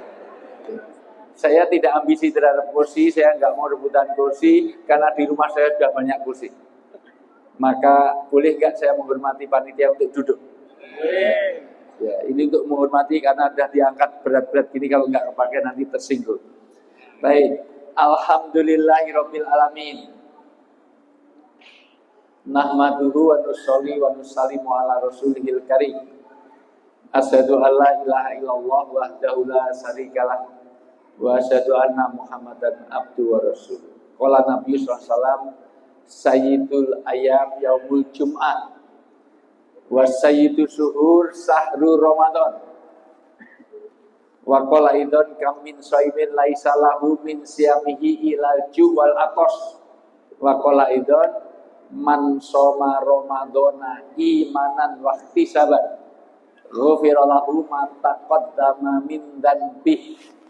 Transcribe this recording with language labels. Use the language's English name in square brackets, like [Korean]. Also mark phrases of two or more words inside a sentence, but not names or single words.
[Indonesian] Saya tidak ambisi terhadap kursi, saya nggak mau rebutan kursi, karena di rumah saya sudah banyak kursi. Maka boleh nggak saya menghormati panitia untuk duduk? Ya, ini untuk menghormati karena sudah diangkat berat-berat gini, kalau nggak kepake nanti tersinggung. Baik, [Arabic] الحمد لله رب العالمين. نحمده ونصلي ونسلم على رسوله الكريم. أشهد أن لا إله إلا الله وحده لا شريك له وأشهد أن محمدا عبده ورسوله. قال النبي صلى الله عليه وسلم سيد الأيام يوم الجمعة وسيد الشهور شهر رمضان. وقال إذن كم من صائم ليس له من صيامه إلا الجوع والعطش. وقال إذن من صام رمضان إيمانا واحتسابا غفر له ما تقدم من ذنبه.